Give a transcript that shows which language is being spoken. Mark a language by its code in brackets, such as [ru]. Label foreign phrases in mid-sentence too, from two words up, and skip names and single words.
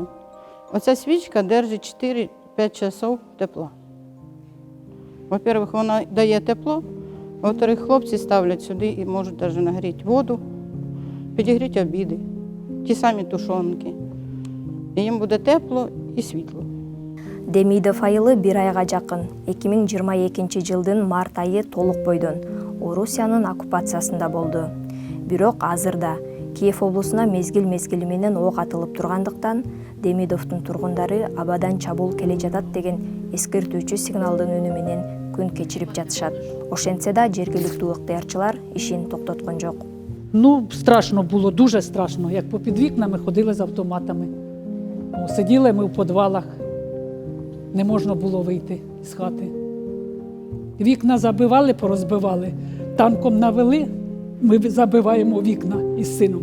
[uk] Оця свічка держить 4-5 часов тепла. Во-первых, вона дає тепло, во-вторых, хлопці ставлять сюди і можуть навіть нагріти воду, підігріти обіди, ті самі тушонки. І їм буде тепло і світло. [ky] Демидов айылы 1 айга жакын 2022 жылдын март айы толук бойдон Орусиянын оккупациясында болду. Бирок азырда Киев облусуна мезгил менен ок атылып тургандыктан Демидовдун тургундары абадан чабуул келе жатат деген эскертүүчү сигналдын үнү менен күн кечирип жатышат. Ошентсе да жергиликтүү ыктыярчылар ишин токтоткон жок. [uk] Ну, страшно було, дуже страшно, як попід вікнами ходили з автоматами. Ну, сиділи ми в підвалах, не можна було вийти з хати. Вікна забивали, порозбивали, танком навели, ми забиваємо вікна із сином.